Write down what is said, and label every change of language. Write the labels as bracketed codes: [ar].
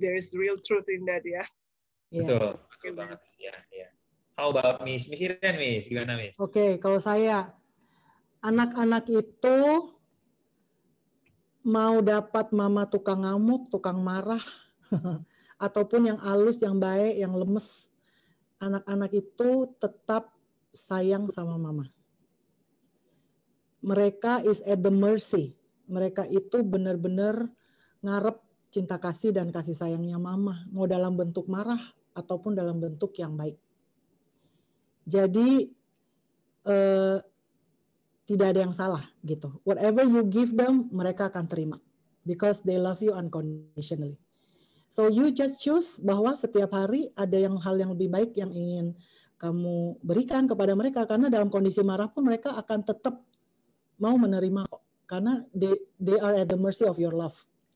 [en] There is real truth in that ya. [id] Betul banget. Ya. [en] How about Miss Iren, Miss? [id] Gimana, Miss? Oke, kalau saya, anak-anak itu mau dapat mama tukang ngamuk, tukang marah, ataupun yang halus, yang baik, yang lemes, anak-anak itu tetap sayang sama mama. Mereka [en] is at the mercy. [id] Mereka itu benar-benar ngarep cinta kasih dan kasih sayangnya mama, mau dalam bentuk marah ataupun dalam bentuk yang baik. Jadi tidak ada yang salah gitu. [en] Whatever you give them, [id] mereka akan terima [en] because they love you unconditionally. So you just choose [id] bahwa setiap hari ada hal yang lebih baik yang ingin kamu berikan kepada mereka, karena dalam kondisi marah pun mereka akan tetap mau menerima kok. Karena [en] they are at the mercy of your love.